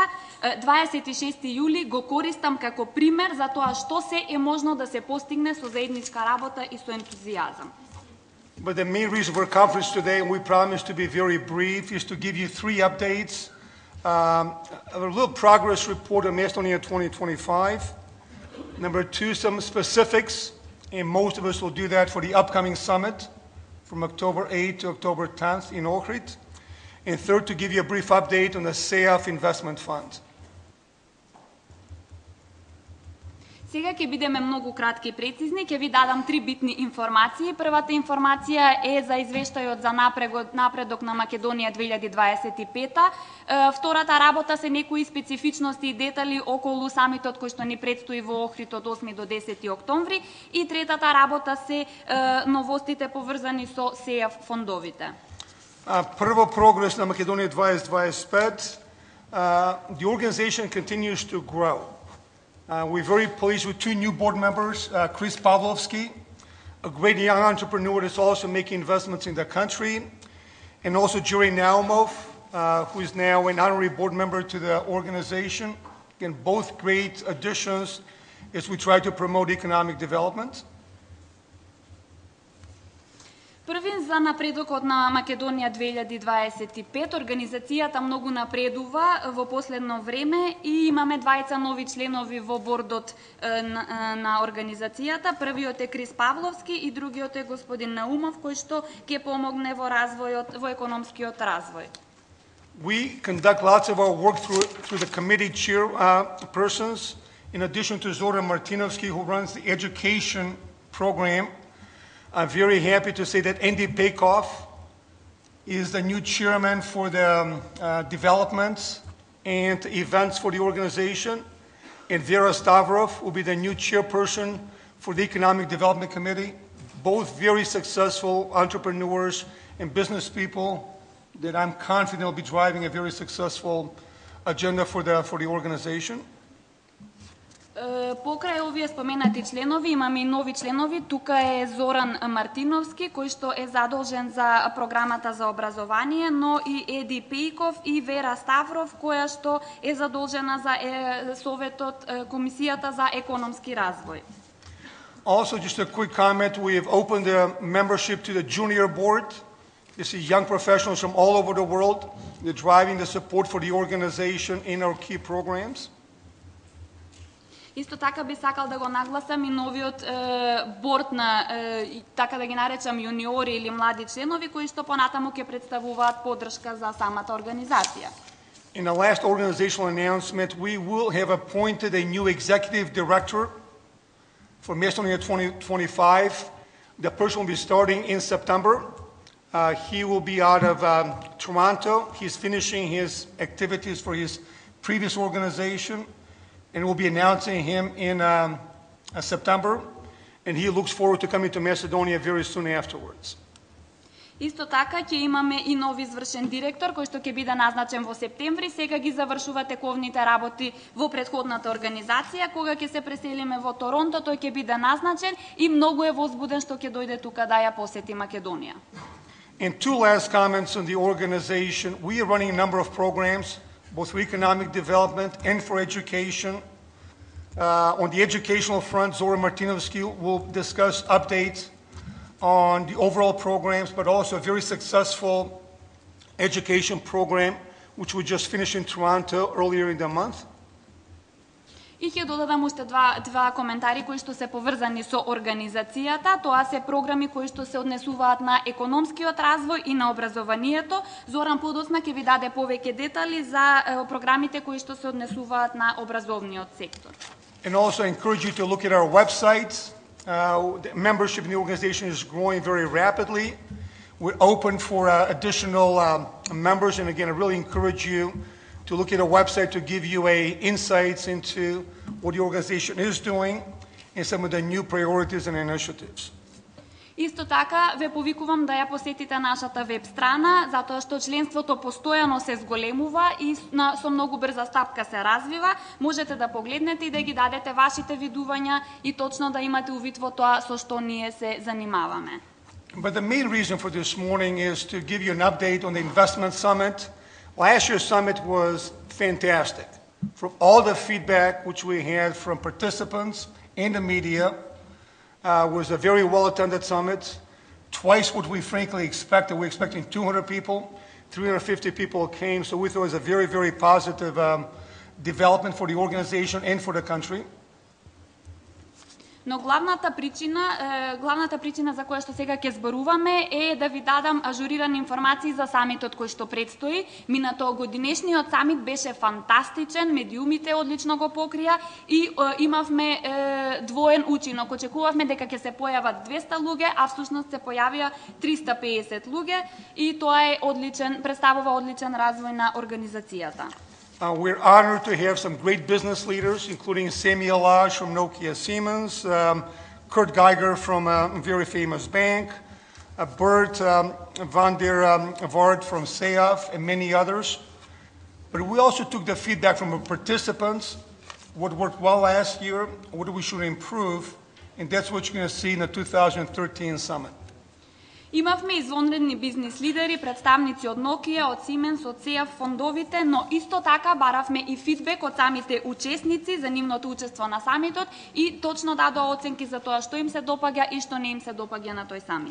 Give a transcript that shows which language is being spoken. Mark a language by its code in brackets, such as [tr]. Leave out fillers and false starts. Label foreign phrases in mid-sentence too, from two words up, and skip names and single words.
[mk] 26 јули го користам како пример за тоа што се е можно да се постигне со заедничка работа и со ентузијазам. [en] But the main reason for conference today, and we promise to be very brief, is to give you 3 updates. A little progress report on Macedonia 2025. Number 2, some specifics, and most of us will do that for the upcoming summit from October 8th to October 10th in Ohrid. And third, to give you a brief update on the CEF Investment Fund. [mk] Сега ќе бидеме многу кратки и прецизни, ќе ви дадам 3 битни информации. Првата информација е за извештајот за напредок на Македонија 2025. Втората работа се некои специфичности и детали околу самитот кој што ни предстои во Охрид од 8 до 10 октомври. И третата работа се новостите поврзани со СЕАФ фондовите. Прво прогрес на Македонија 2025. [en] The organization continues to grow. We're very pleased with 2 new board members, Chris Pavlovski, a great young entrepreneur that's also making investments in the country, and also Jure Naumov, who is now an honorary board member to the organization. Again, both great additions as we try to promote economic development. [mk] Првин за напредокот на Македонија 2025, организацијата многу напредува во последно време и имаме 2 нови членови во бордот на организацијата. Првиот е Крис Павловски и другиот е господин Наумов, кој што ќе помогне во развојот, во економскиот развој. [en] We conduct lots of our work through the committee chairpersons, in addition to Zoran Martinovski, who runs the education program. I'm very happy to say that Andy Pekov is the new chairman for the developments and events for the organization, and Vera Stavrov will be the new chairperson for the Economic Development Committee. Both very successful entrepreneurs and business people that I'm confident will be driving a very successful agenda for the organization. [mk] Покрај овие споменати членови, имаме и нови членови. Тука е Зоран Мартиновски, кој што е задолжен за програмата за образование, но и Еди Пејков и Вера Ставров, која што е задолжена за Советот, Комисијата за економски развој. [en] Also, just a quick comment, we have opened the membership to the junior board. This is young professionals from all over the world. They're driving the support for the organization in our key programs. [mk] Исто така би сакал да го нагласам и новиот борд на, така да ги наречам, јуниори или млади членови, кои што понатаму ќе представуваат поддршка за самата организација. [en] In the last organizational announcement, we will have appointed a new executive director for Macedonia 2025. The person will be starting in September. He will be out of Toronto. He's finishing his activities for his previous organization, and we'll be announcing him in September. And he looks forward to coming to Macedonia very soon afterwards. [mk] Исто така ќе имаме и нов извршен директор кој што ќе биде назначен во септември. Сега ги завршува тековните работи во претходната организација. Кога ќе се преселиме во Торонто, тој ќе биде назначен и многу е возбуден што ќе дојде тука да ја посети Македонија. [en] And two last comments on the organization. We are running a number of programs, both for economic development and for education. On the educational front, Zora Martinovski will discuss updates on the overall programs, but also a very successful education program, which we just finished in Toronto earlier in the month. [mk] И ќе додадам уште два коментари кои што се поврзани со организацијата. Тоа се програми кои што се однесуваат на економскиот развој и на образованието. Зоран подоцна ќе ви даде повеќе детали за програмите кои што се однесуваат на образовниот сектор. [en] And also encourage you to look at our website. The membership in the organization is growing very rapidly. We're open for additional members, and again, I really encourage you to look at our website to give you insights into what the organization is doing and some of the new priorities and initiatives. [mk] Исто така ве повикувам да ја посетите нашата веб страна, затоа што членството постојано се зголемува и со многу брза стапка се развива. Можете да погледнете и да ги дадете вашите видувања и точно да имате увид во тоа со што ние се занимаваме. [en] But the main reason for this morning is to give you an update on the investment summit. Last year's summit was fantastic. From all the feedback which we had from participants and the media, was a very well-attended summit. Twice what we frankly expected. We were expecting 200 people. 350 people came, so we thought it was a very, very positive development for the organization and for the country. [mk] Но главната причина за која што сега ќе зборуваме е да ви дадам ажурирани информации за самитот кој што предстои. Минатогодинешниот самит беше фантастичен, медиумите одлично го покрија и имавме двоен учинок. Очекувавме дека ќе се појават 200 луѓе, а всушност се појавија 350 луѓе и тоа е представува одличен развој на организацијата. [en] We're honored to have some great business leaders, including Sami Elaj from Nokia Siemens, Kurt Geiger from a very famous bank, Bert van der Waard from SEAF, and many others. But we also took the feedback from the participants, what worked well last year, what we should improve, and that's what you're going to see in the 2013 summit. [mk] Имавме извонредни бизнис лидери, представници од Nokia, од Siemens, од SEAF фондовите, но исто така баравме и фидбек од самите учесници за нивното учество на самитот и точно дадоа оценки за тоа што им се допаѓа и што не им се допаѓа на тој самит.